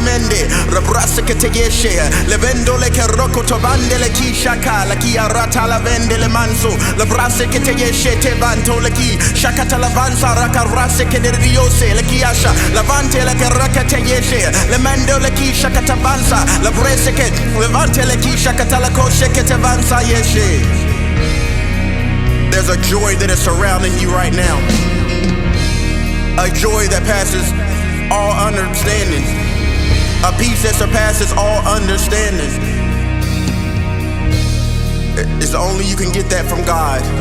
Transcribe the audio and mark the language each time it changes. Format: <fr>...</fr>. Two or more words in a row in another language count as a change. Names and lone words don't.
<en>mende rabrasa ke te yeshe le vendo le ke roko to bandele ki shaka la ki arata la vende le manso la brase ke te yeshe te banto le ki shaka talavansa raka rase ke de diose le ki asha la vante le ke raka te yeshe le mando le ki shaka tabansa la brese ke le vante le ki shaka talako sheke te vansa yeshe. There's a joy that is surrounding you right now. A joy that passes all understanding. A peace that surpasses all understanding. It's only you can get that from God.</en>